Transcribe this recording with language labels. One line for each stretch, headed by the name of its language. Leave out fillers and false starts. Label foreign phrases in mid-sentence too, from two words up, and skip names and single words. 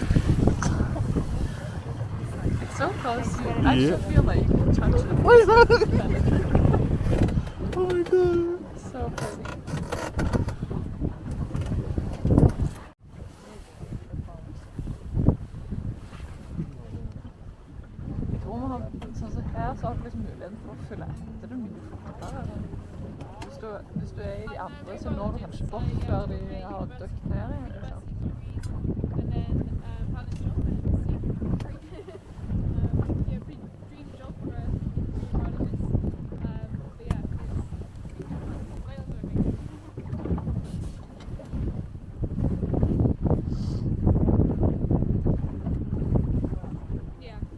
English: It's so close. You actually Yeah. feel like you can touch it. Oh my God. Oh my God. So pretty.
Norwegian: Jeg tror man har sånn som her, så har du liksom muligheten for å følge etter det mye fortere. Hvis du er i de andre, så når du kanskje bort før de har døkt ned igjen. Liksom.
English: And then Palace Dolphins, yeah, pretty dream job for a biologist. But yeah, it's whales are amazing. Yeah.